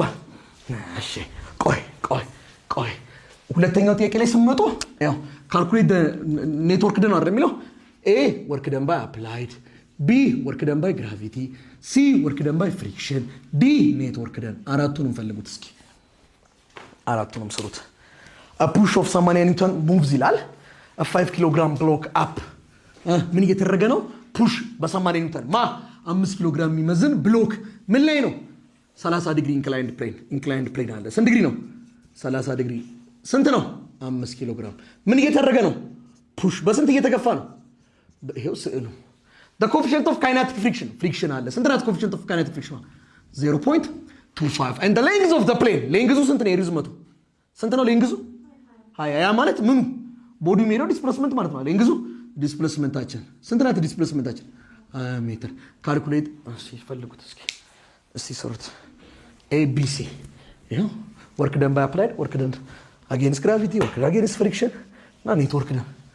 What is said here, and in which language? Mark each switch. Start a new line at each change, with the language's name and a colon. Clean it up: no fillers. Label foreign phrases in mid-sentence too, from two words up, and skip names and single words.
Amharic: እሺ ቆይ ሁለተኛው ጥያቄ ላይ ስመጡ ያው
English: calculate net work done
Amharic: አይደል የሚለው
English: a work done by applied b work done by gravity c work done by friction d net work done
Amharic: አራቱንም ፈልጉት እስኪ አራቱንም ስሩት
English: a push of 80 newton moves
Amharic: ይላል
English: a 5 kilogram block up
Amharic: ምን እየተደረገ ነው ፑሽ በ80 ኒውተን 5 ኪሎግራም የሚመዝን ብሎክ ምን ላይ ነው 30 ዲግሪ
English: inclined plane
Amharic: አለ ስንት ዲግሪ ነው 30 ዲግሪ ስንት ነው 5 ኪሎግራም ምን እየተደረገ ነው ፑሽ በስንት እየተገፋ ነው ይሄው ስዕሉ
English: the coefficient of kinetic friction
Amharic: አለ ስንት ነው
English: coefficient of kinetic friction 0.25 and the length of the plane
Amharic: ሌንግዙ ስንት ነው ሪዝመቱ ስንት ነው ሌንግዙ ያ ማለት ምን ቦዲ ሜሮ ዲስፕሌስመንት ማለት ነው ሌንግዙ ዲስፕሌስመንታችን ስንት ናት ዲስፕሌስመንታችን ሜትር ካልኩሌት ሲፈልጉት እስኪ ሰሩት ABC ይሄው
English: work done by applied work done against gravity work against friction
Amharic: እና
English: net work done